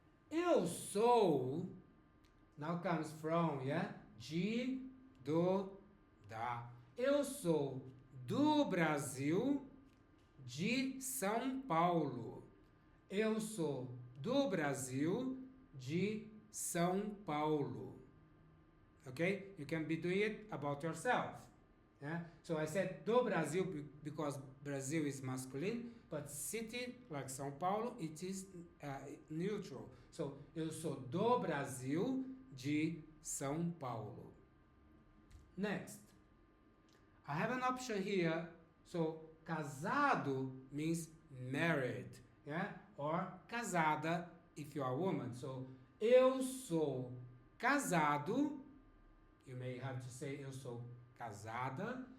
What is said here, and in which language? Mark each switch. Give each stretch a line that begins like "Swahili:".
Portuguese: Eu sou,
English: now comes from, yeah?
Portuguese: De, do, da. Eu sou do Brasil, de São Paulo. Eu sou do Brasil, de São Paulo.
English: Okay? You can be doing it about yourself. Yeah? So I said do Brasil because Brazil is masculine, but city like São Paulo, it is neutral.
Portuguese: So, eu sou do Brasil, de São Paulo.
English: Next. I have an option here. So, casado means married. Yeah? Or casada if you are a woman. So,
Portuguese: eu sou casado.
English: You may have to say
Portuguese: eu sou casada.